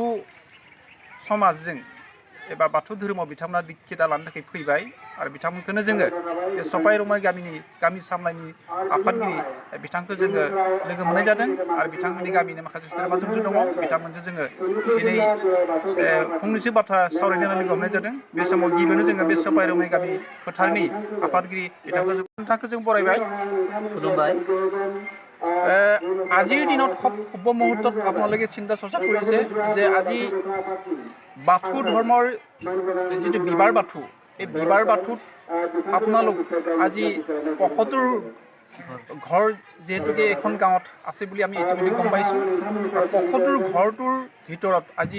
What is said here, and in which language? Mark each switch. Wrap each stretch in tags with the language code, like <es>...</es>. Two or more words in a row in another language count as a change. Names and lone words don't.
<brx>समाजजों एबा बाथौ धोरोमाव बिथांमोना दिक्षिता लानो थाखाय फैबाय आरो बिथांमोनखौनो जोङो बे सपाइ रौमारि गामिनि गामि सामलायनि आफादगिरि बिथांखौ जोङो लोगो मोननाय जादों आरो बिथांमोननि गामिनि माखासे सोद्रोमा ज'ज' दङ बिथांमोनजों जोङो दिनै फंनैसो बाथ्रा सावरायनो होननानै लोगो हमनाय जादों बे समाव गिबियावनो जोङो बे सपाइ रौमारि गामि फोथारनि आफादगिरि बिथांखौ जों बरायबाय खुलुमबाय</brx> <as>আজিৰ দিনত খুব শুভ মুহূৰ্তত আপোনালোকে চিন্তা চৰ্চা কৰিছে যে আজি বাথৌ ধৰ্মৰ যিটো বিবাৰ বাথৌ এই বিবাৰ বাথৌত আপোনালোক আজি ৭৫ ঘৰ যিহেতুকে এখন গাঁৱত আছে বুলি আমি ইতিমধ্যে গম পাইছোঁ ৭৫ ঘৰটোৰ ভিতৰত আজি</as>